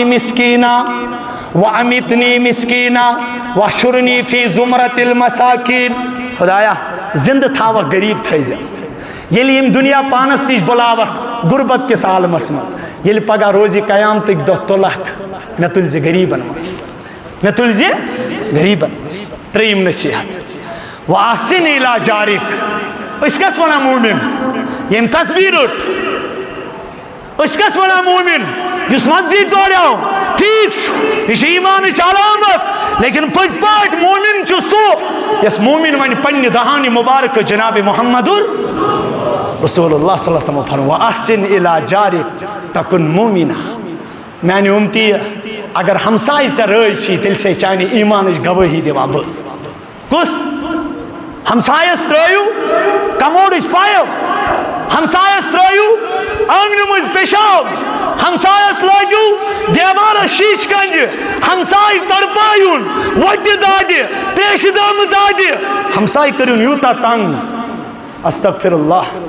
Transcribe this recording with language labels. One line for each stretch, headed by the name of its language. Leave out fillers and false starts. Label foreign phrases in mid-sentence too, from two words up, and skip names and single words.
Arabic: مسکینا وامتنی مسکینا واحشرنی فی زمرۃ المساکین
Kashmiri: خۄدایا زندٕ تھاوکھ غریٖب تھٲیزِ ییٚلہِ یِم دُنیا پانس نِش بُلاوکھ غُربت کِس عالمس منٛز ییٚلہِ پگاہ روزِ قیامتٕکۍ دۄہ تُلکھ مےٚ تُلزِ غریٖبن منٛز مےٚ تُلزِ غریٖبن منٛز ترٛیٚیِم نصیحت
Arabic: واحسن الی جارک
Kashmiri: أسۍ کس وَنان موٗمِن ییٚمۍ تصویٖر رٔٹ أسۍ کس وَنان موٗمِن یُس مسجد دوریو ٹھیٖک چھُ یہِ چھِ ایٖمانٕچ علامت لیکن پٔزۍ پٲٹھۍ موٗمِن چھُ سُہ یۄس موٗمِن وَنہِ پننہِ دہانہِ مُبارکہٕ جناب محمد رسول اللہ
Arabic: صلی اللہ علیہ وسلم
Kashmiri: فرمو واحسن
Arabic: الی جارک
Kashmiri: تکن موٗمِنا میانہِ اُمتی اگر ہمساے ژےٚ رٲضۍ چھی تیٚلہِ چھے چانہِ ایٖمانٕچ گوٲہی دِوان بہٕ کُس ہمسایس ترٲیِو کموڈٕچ پایو ہمسایس ترٲیِو آنگنہٕ منٛز پیشاب ہمسایس لٲگِو دیوارس شیٖشہٕ کنجہِ ہمساے تڑپایُن وۄٹہِ دادِ تریشہِ دامہٕ دادِ ہمساے کٔرِنۍ یوٗتاہ تنگ
Arabic: استغفر اللہ